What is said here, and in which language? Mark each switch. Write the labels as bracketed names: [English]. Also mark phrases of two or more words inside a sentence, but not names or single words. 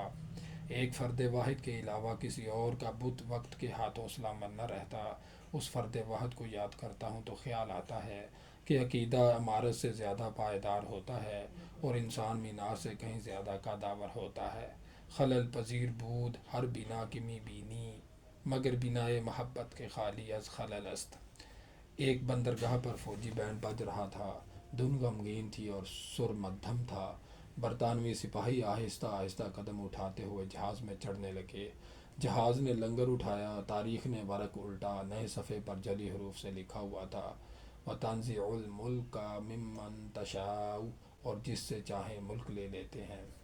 [Urdu] ایک فرد واحد کے علاوہ کسی اور کا بت وقت کے ہاتھوں سلامت نہ رہتا۔ اس فرد واحد کو یاد کرتا ہوں تو خیال آتا ہے کہ عقیدہ عمارت سے زیادہ پائیدار ہوتا ہے اور انسان مینار سے کہیں زیادہ قداور ہوتا ہے۔ [Persian] خلل پذیر بود ہر بنا کی می بینی، مگر بنائے محبت کے خالی از خلل است۔ [Urdu] ایک بندرگاہ پر فوجی بینڈ بج رہا تھا۔ دھن غمگین تھی اور سر مدھم تھا۔ برطانوی سپاہی آہستہ آہستہ قدم اٹھاتے ہوئے جہاز میں چڑھنے لگے۔ جہاز نے لنگر اٹھایا، تاریخ نے ورق الٹا۔ نئے صفحے پر جلی حروف سے لکھا ہوا تھا، [Arabic] وَتَنزِعُ الْمُلْكَ مِمَّن تَشَاءُ، [Urdu] اور جس سے چاہیں ملک لے لیتے ہیں۔